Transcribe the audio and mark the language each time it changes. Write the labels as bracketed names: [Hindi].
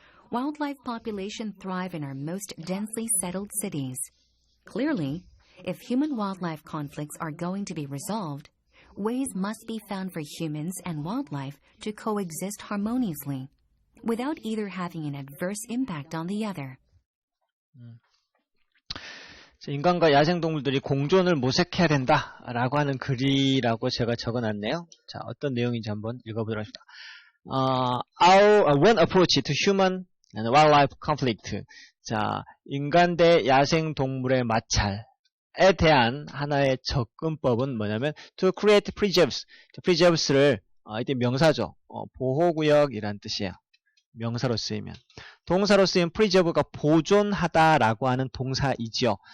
[English] Wildlife populations thrive in our most densely settled cities. Clearly, if human-wildlife conflicts are going to be resolved, ways must be found for humans and wildlife to coexist harmoniously, without either having an adverse impact on the other. [Korean] 인간과 야생동물들이 공존을 모색해야 된다라고 하는 글이라고 제가 적어놨네요. 자, 어떤 내용인지 한번 읽어보도록 합시다. [English] One approach to human and wildlife conflict. [Korean] 자, 인간 대 야생동물의 마찰에 대한 하나의 접근법은 뭐냐면 [English] to create preserves. [Korean] preserves를 이때 명사죠. 보호구역이란 뜻이에요. 명사로 쓰이면. 동사로 쓰인 preserve가 보존하다라고 하는 동사이지요.